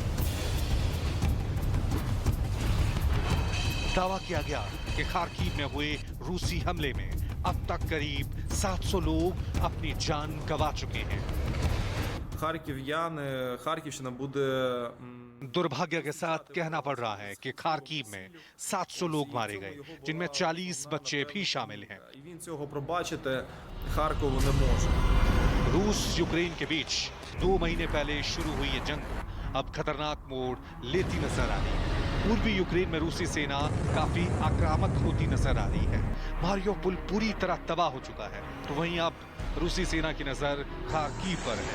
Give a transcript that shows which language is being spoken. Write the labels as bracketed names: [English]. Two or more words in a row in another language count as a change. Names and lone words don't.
[Hindi] दावा किया गया कि खार्किव में हुए रूसी हमले में अब तक करीब 700 लोग अपनी जान गंवा चुके हैं। [Ukrainian] Харків'яни, Харківщина буде [Hindi] दुर्भाग्य के साथ कहना पड़ रहा है कि खार्किव में 700 लोग मारे गए, जिनमें 40 बच्चे भी शामिल हैं। [Ukrainian] і він цього пробачити Харкову не може. [Hindi] रूस यूक्रेन के बीच 2 महीने पहले शुरू हुई ये जंग अब खतरनाक मोड़ लेती नजर आ रही है। पूर्वी यूक्रेन में रूसी सेना काफी आक्रामक होती नजर आ रही है। मारियोपोल पूरी तरह तबाह हो चुका है, तो वहीं अब रूसी सेना की नजर खार्किव पर है।